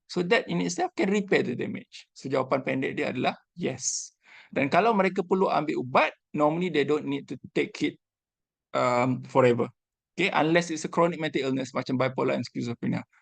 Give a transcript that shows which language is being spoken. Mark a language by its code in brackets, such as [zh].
[en] So that in itself can repair the damage. [ms] So jawapan pendek dia adalah yes. Dan kalau mereka perlu ambil ubat, [en] normally they don't need to take it forever. Okay, unless it's a chronic mental illness macam bipolar and schizophrenia.